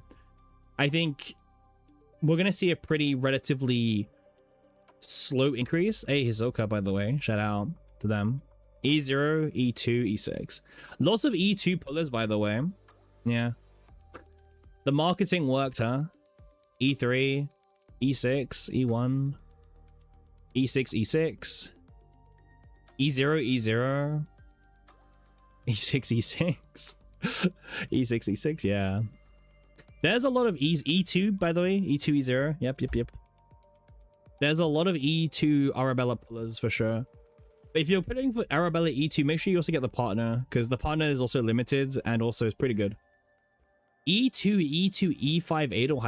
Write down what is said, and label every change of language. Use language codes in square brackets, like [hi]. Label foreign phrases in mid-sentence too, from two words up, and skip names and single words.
[en] I think we're going to see a pretty relatively slow increase. Hey, Hisoka, by the way. Shout out to them. E0, E2, E6. Lots of E2 pullers, by the way. Yeah. The marketing worked, huh? E3, E6, E1, E6, E6. E0, E0, E6, E6, E6, E6, yeah. There's a lot of E2, by the way. E2, E0. Yep. There's a lot of E2 Arabella pullers for sure. But if you're putting for Arabella E2, make sure you also get the partner, because the partner is also limited and also is pretty good. E2, E2, E5 Adelheid.